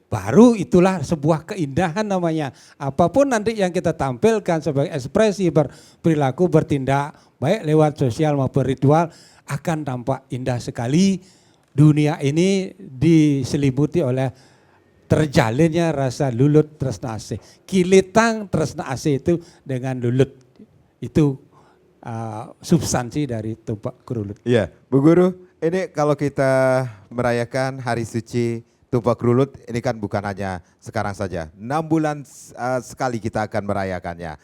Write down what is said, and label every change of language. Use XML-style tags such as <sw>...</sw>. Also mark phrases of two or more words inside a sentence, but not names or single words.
<id>Baru itulah sebuah keindahan namanya. Apapun nanti yang kita tampilkan sebagai ekspresi berperilaku bertindak baik lewat sosial maupun ritual akan tampak indah sekali. Dunia ini diselimuti oleh terjalinnya rasa</id> <ban>lulut tresna asih. Kilitang tresna asih</ban> <id>itu dengan lulut. Itu substansi dari tumpak kerulut. Iya, Bu Guru, ini kalau kita merayakan Hari Suci Tumpak Kerulut, ini kan bukan hanya sekarang saja. 6 bulan sekali kita akan merayakannya.</id>